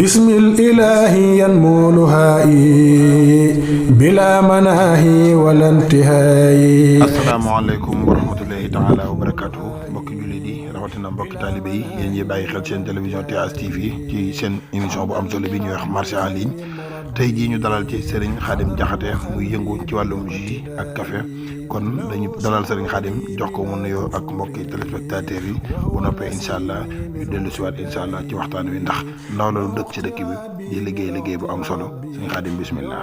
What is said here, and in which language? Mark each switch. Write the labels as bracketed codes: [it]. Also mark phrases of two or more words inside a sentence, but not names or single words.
[ar] بسم الإله ينمو لهائي بلا مناهي ولا انتهاء. السلام عليكم ورحمة الله تعالى وبركاته [wo] mbokki jullit yi rawatina mbokki taalibe yi yéen ñi bàyyi xel seen télévision TH TV ci seen émission bu am solo bi ñuy wax [fr] marché en ligne [wo] tey jii ñu dalal ci Serigne Khadim Diakhaté muy yëngu ci wàllum jus ak café kon dañu dalal Serigne Khadim jox ko mu nuyoo ak mbokki téléspectateurs yi bu noppee [ar] إن شاء الله [wo] ñu dellu si waat [ar] إن شاء الله [wo] ci waxtaan wi ndax ndaw la lu dëkk ci dëkk bi di liggéey bu am solo Serigne Khadim bismillah.